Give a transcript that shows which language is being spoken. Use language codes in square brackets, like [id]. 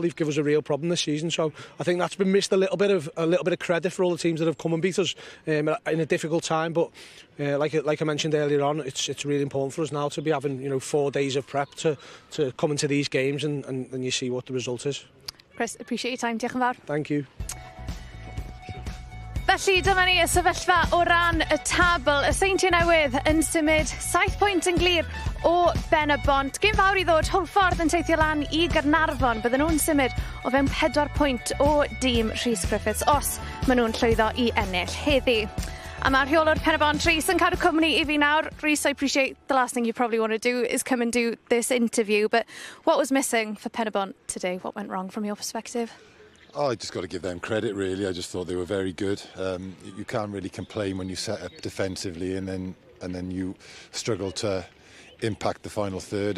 [en] They've given us a real problem this season. So I think that's been missed a little bit of credit for all the teams that have come and beat us in a difficult time. But like I mentioned earlier on, it's really important for us now to be having 4 days of prep to come into these games and you see what the result is. Chris, appreciate your time. [cy] Diolch yn fawr. [en] Thank you. [cy] Felly dyma ni y sefyllfa o ran y tabl. Y Seintiau Newydd yn symud 7 pwynt yn glir o Pen-y-bont. Gêm fawr i ddod, Hwlffordd yn teithio lan i Gaernarfon. Bydden nhw'n symud o fewn 4 pwynt o dîm Rhys Griffiths os maen nhw'n llwyddo i ennill heddi. A mae rheolwr Pen-y-bont Rhys yn cadw cwmni i fi nawr. [en] Rhys, I appreciate the last thing you probably want to do is come and do this interview, but what was missing for Pen-y-bont today? What went wrong from your perspective? Oh, I just got to give them credit, really. I just thought they were very good. You can't really complain when you set up defensively and then you struggle to impact the final third.